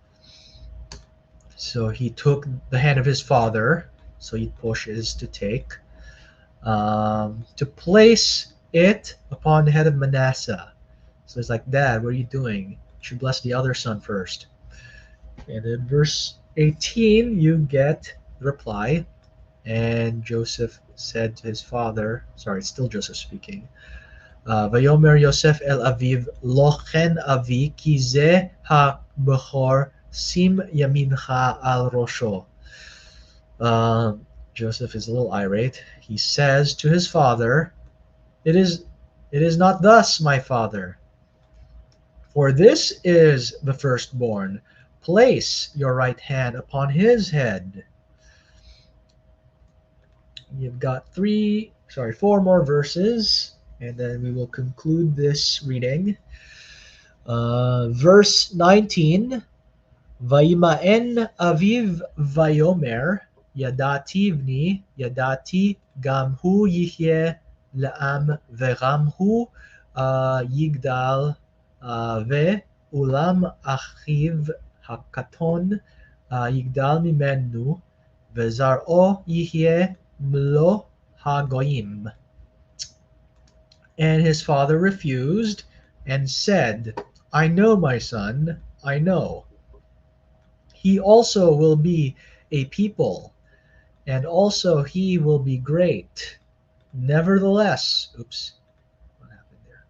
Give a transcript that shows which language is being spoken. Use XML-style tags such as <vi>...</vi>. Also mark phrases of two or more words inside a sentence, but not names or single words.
<en>So he took the hand of his father, so he pushes to take, to place it upon the head of Manasseh. So it's like, Dad, what are you doing? You should bless the other son first. And in verse 18, you get the reply. And Joseph said to his father, sorry, it's still Joseph speaking,</en> <he>ויאמר יוסף אל אביו, לא כן אבי, כי זה הבכור, שים ימינך על ראשו.</he> <en>Joseph is a little irate. He says to his father, it is not thus, my father. For this is the firstborn. Place your right hand upon his head. You've got four more verses, and then we will conclude this reading. Verse 19,</en> <he>וימאן אביו ויאמר, ידעתי בני, ידעתי גם הוא יהיה לעם וגם הוא יגדל ואולם אחיו הקטן יגדל ממנו וזרעו יהיה מלא הגוים.</he> <en>And his father refused and said, I know, my son, I know. He also will be a people, and also he will be great. Nevertheless, what happened there?</en>